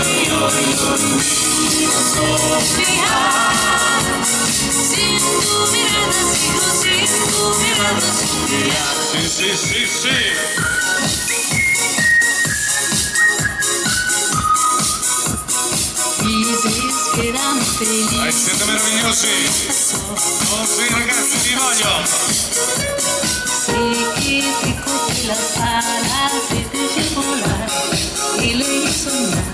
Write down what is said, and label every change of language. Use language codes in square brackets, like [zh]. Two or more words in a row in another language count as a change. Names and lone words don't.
[es] Sofía, sin tu mirada, sin tu mirada, Sofía. [it] Sì. [es] Dices que éramos felices. [it] Siete meravigliosi. Oh sì ragazzi, vi voglio. [es] Sé que te cogí las alas, te dejé volar y leí soñar.